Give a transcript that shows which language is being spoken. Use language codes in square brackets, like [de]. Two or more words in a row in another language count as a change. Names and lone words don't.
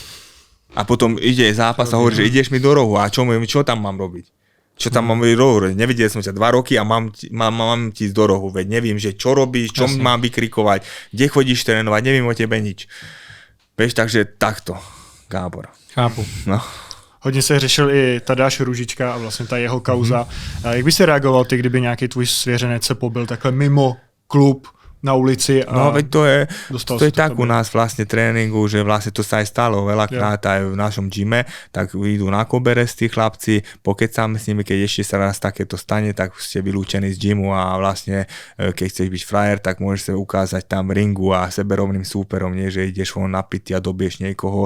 [sk] A potom ide zápas a hovorí, že ideš mi do rohu a čo tam mám robiť? Čo tam mám robiť do rohu? Nevidel som ťa 2 roky a mám ti ísť do rohu, veď neviem, že čo robíš, čo mám vykrikovať, kde chodíš trénovať, neviem o tebe nič. Vieš, takže takto, Gábor. [cs] Chápu. No. Hodně se řešil i Tadáš Růžička a vlastně ta jeho kauza. Jak by si reagoval ty, kdyby nějaký tvůj svěřenec se pobil takhle mimo klub, na ulici a [sk] no, veď to je tak u tam. nás vlastne tréningu, že vlastne to sa aj stalo veľakrát aj v našom gyme, tak idú na koberec tí chlapci, pokecáme s nimi, keď ešte sa raz takéto stane, tak ste vylúčení z gymu a vlastne keď chceš byť frajer, tak môžeš sa ukázať tam v ringu a seberovným súperom, nie že ideš von napitý a dobieš niekoho.